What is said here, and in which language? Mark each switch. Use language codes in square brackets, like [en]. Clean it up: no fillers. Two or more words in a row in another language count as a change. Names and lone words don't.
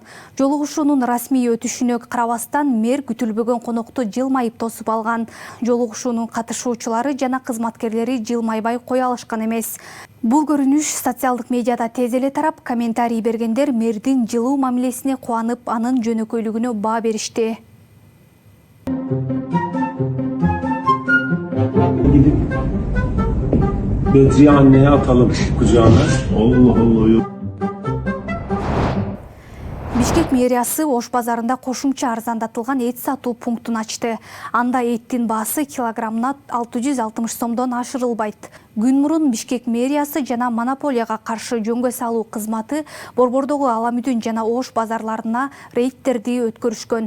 [ky] Жолугушуунун расмий өтүшүнө карабастан мэр күтүлбөгөн конокту жылмайып тосуп алган. Жолугушуунун катышуучулары жана кызматкерлери жылмайбай кое алышкан эмес. Бул көрүнүш социалдык медиада тез эле тарап, комментарий бергендер мэрдин жылуу мамилесине кубанып, анын жөнөкөйлүгүнө баа беришти. [tr] Gidip Bedriye anneye atalım kucağına. Allah Allah. [ky] Бишкек мэриясы Ош базарында кошумча арзандатылган эт сатуу пунктун ачты. Анда эттин баасы килограммына 660 сомдон ашырылбайт. Күн мурун Бишкек мэриясы жана монополияга каршы жөнгө салуу кызматы борбордогу Аламүдүн жана Ош базарларына рейдтерди өткөрүшкөн.